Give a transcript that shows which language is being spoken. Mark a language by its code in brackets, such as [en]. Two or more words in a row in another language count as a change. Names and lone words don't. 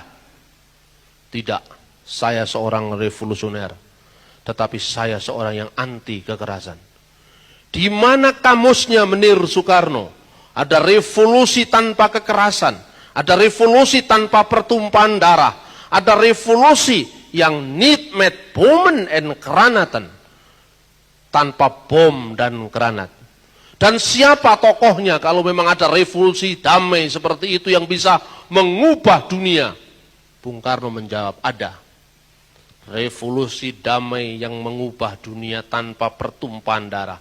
[id] Tidak, saya seorang revolusioner, tetapi saya seorang yang anti kekerasan. Di mana kamusnya Menir Soekarno? Ada revolusi tanpa kekerasan, ada revolusi tanpa pertumpahan darah, ada revolusi yang [nl] niet met bommen en granaten, [id] tanpa bom dan granat. Dan siapa tokohnya kalau memang ada revolusi damai seperti itu yang bisa mengubah dunia? Bung Karno menjawab, ada. Revolusi damai yang mengubah dunia tanpa pertumpahan darah.